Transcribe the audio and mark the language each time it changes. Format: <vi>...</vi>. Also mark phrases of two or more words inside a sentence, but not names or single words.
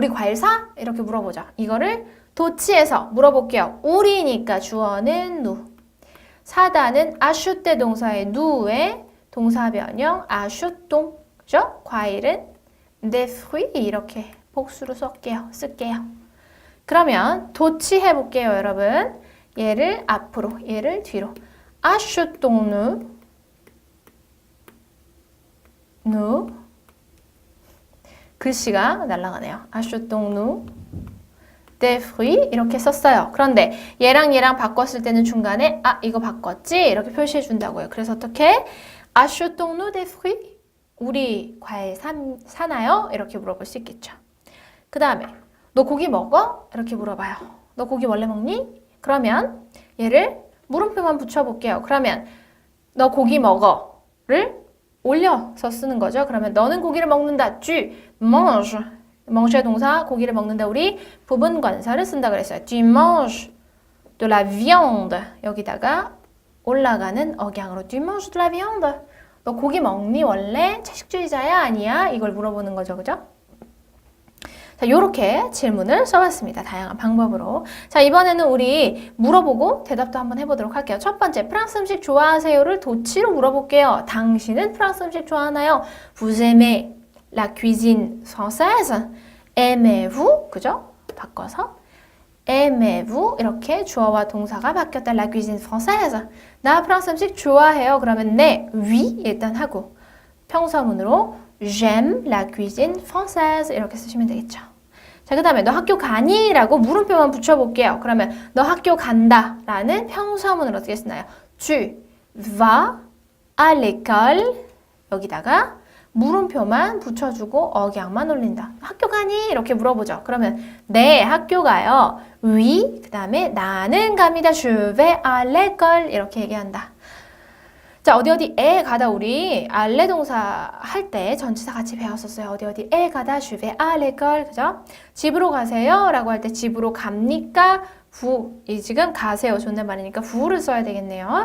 <ko>야 우리 과일 사? 이렇게 물어보자. 이거를 도치에서 물어볼게요. 우리니까 주어는 nous. 사다는 acheter 동사의 nous의 동사 변형 achetons. 그죠? 과일은</ko> <fr>des fruits</fr> <ko>이렇게 복수로 쓸게요. 그러면 도치 해볼게요, 여러분. 얘를 앞으로, 얘를 뒤로.</ko> <fr>achetons-nous.</fr> <ko>nous. 글씨가 날아가네요.</ko> <fr>achetons-nous des fruits</fr> <ko>이렇게 썼어요. 그런데 얘랑 바꿨을 때는 중간에 이거 바꿨지? 이렇게 표시해 준다고요. 그래서 어떻게?</ko> <fr>achetons-nous des fruits?</fr> <ko>우리 과일 사나요? 이렇게 물어볼 수 있겠죠. 그 다음에 너 고기 먹어? 이렇게 물어봐요. 너 고기 원래 먹니? 그러면 얘를 물음표만 붙여볼게요. 그러면 너 고기 먹어를 올려서 쓰는 거죠. 그러면 너는 고기를 먹는다.</ko> <fr>Tu manges.</fr> <ko>manger 동사 고기를 먹는다. 우리 부분 관사를 쓴다 그랬어요.</ko> <fr>Tu manges de la viande.</fr> <ko>여기다가 올라가는 억양으로</ko> <fr>Tu manges de la viande.</fr> <ko>너 고기 먹니 원래? 채식주의자야? 아니야? 이걸 물어보는 거죠. 그죠? 자, 요렇게 질문을 써봤습니다. 다양한 방법으로. 자, 이번에는 우리 물어보고 대답도 한번 해보도록 할게요. 첫 번째, 프랑스 음식 좋아하세요를 도치로 물어볼게요. 당신은 프랑스 음식 좋아하나요?</ko> <fr>Vous aimez la cuisine française? Aimez-vous?</fr> <ko>그죠? 바꿔서</ko> <fr>aimez-vous?</fr> <ko>이렇게 주어와 동사가 바뀌었다.</ko> <fr>La cuisine française.</fr> <ko>나 프랑스 음식 좋아해요. 그러면 네, oui 일단 하고 평서문으로</ko> <fr>J'aime la cuisine française</fr> <ko>이렇게 쓰시면 되겠죠. 자, 그 다음에 너 학교 가니? 라고 물음표만 붙여볼게요. 그러면 너 학교 간다 라는 평서문을 어떻게 쓰나요?</ko> <fr>Tu vas à l'école</fr> <ko>여기다가 물음표만 붙여주고 억양만 올린다. 학교 가니? 이렇게 물어보죠. 그러면 네, 학교 가요. Oui, 그 다음에 나는 갑니다.</ko> <fr>Je vais à l'école</fr> <ko>이렇게 얘기한다. 자, 어디에 가다 우리 알레 동사 할 때 전치사 같이 배웠었어요. 어디에 가다</ko> <fr>je vais à l'école.</fr> <ko>그죠? 집으로 가세요 라고 할 때 집으로 갑니까? vous. 이 지금 가세요. 존댓말이니까 vou를 써야 되겠네요.</ko>